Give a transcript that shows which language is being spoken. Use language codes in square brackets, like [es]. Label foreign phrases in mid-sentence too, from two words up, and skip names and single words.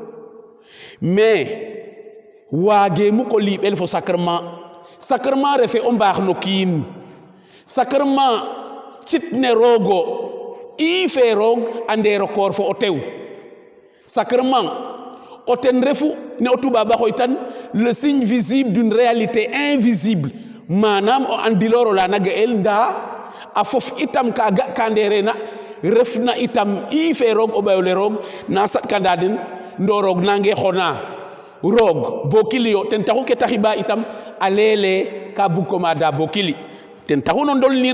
[srr] mais waage mu ko liɓel fo sacrement refe o mbaax no kiin sacrement citne roogo i fe roog a ndeero koor fo o tew sacrement o ten refu ne o tubaab a xooytan [fr] le signe visible d'une réalité invisible [srr] manam o andiloro la na ga'el nda a fof itam ka ga ka nderena refna itam i fe roog o ɓayole roog na saɗkanda den ndo roog nange xona roog bo kili yo ten taxu ke taxiba itam a lele ka bug ko mada bo kili ten taxu no ndolnir